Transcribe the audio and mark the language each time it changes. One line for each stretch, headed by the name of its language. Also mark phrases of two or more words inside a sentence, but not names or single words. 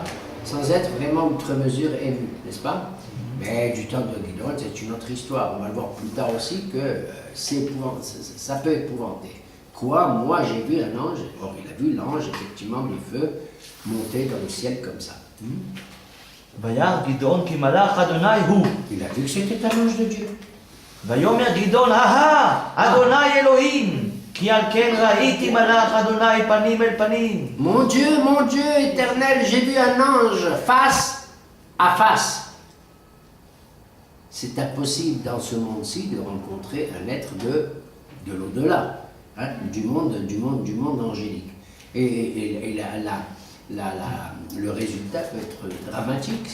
French: Sans être vraiment outre mesure ému, n'est-ce pas? Mais du temps de Gidon, c'est une autre histoire. On va le voir plus tard aussi que ça peut épouvanter. Quoi? Moi, j'ai vu un ange. Or, il a vu l'ange, effectivement, du feu, monter dans le ciel comme ça.
Hebrew: וירא גדעון כי מלאך אדוני הוא.
French: Il a vu que c'était un ange de Dieu.
Hebrew: ויאמר גדעון, אדוני אלוהים, כי על כן ראיתי מלאך אדוני פנים אל פנים.
French: Mon Dieu éternel, j'ai vu un ange face à face. C'est impossible dans ce monde-ci de rencontrer un être de l'au-delà, hein, du monde angélique. Et le résultat peut être dramatique.